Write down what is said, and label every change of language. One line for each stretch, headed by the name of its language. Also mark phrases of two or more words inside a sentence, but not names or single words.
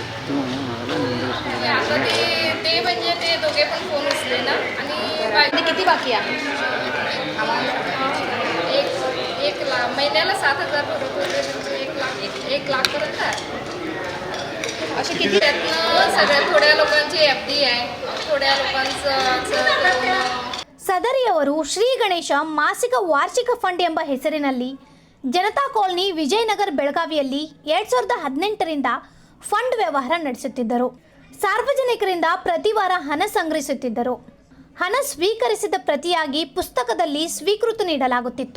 Marathi: आता ते म्हणजे ते दोघे पण फोन उचले ना आणि किती बाकी आहे? एक लाख महिन्याला 7,000 भरत होते म्हणजे 1 लाख पर्यंत आहे. असे किती? त्यातनं सगळ्या थोड्या लोकांची FD आहे, थोड्या लोकांचं.
Kannada: ಸದರಿಯವರು ಶ್ರೀ ಗಣೇಶ ಮಾಸಿಕ ವಾರ್ಷಿಕ ಫಂಡ್ ಎಂಬ ಹೆಸರಿನಲ್ಲಿ ಜನತಾ ಕಾಲನಿ ವಿಜಯನಗರ ಬೆಳಗಾವಿಯಲ್ಲಿ 2018ರಿಂದ ಫಂಡ್ ವ್ಯವಹಾರ ನಡೆಸುತ್ತಿದ್ದರು. ಸಾರ್ವಜನಿಕರಿಂದ ಪ್ರತಿ ವಾರ ಹಣ ಸಂಗ್ರಹಿಸುತ್ತಿದ್ದರು. ಹಣ ಸ್ವೀಕರಿಸಿದ ಪ್ರತಿಯಾಗಿ ಪುಸ್ತಕದಲ್ಲಿ ಸ್ವೀಕೃತಿ ನೀಡಲಾಗುತ್ತಿತ್ತು.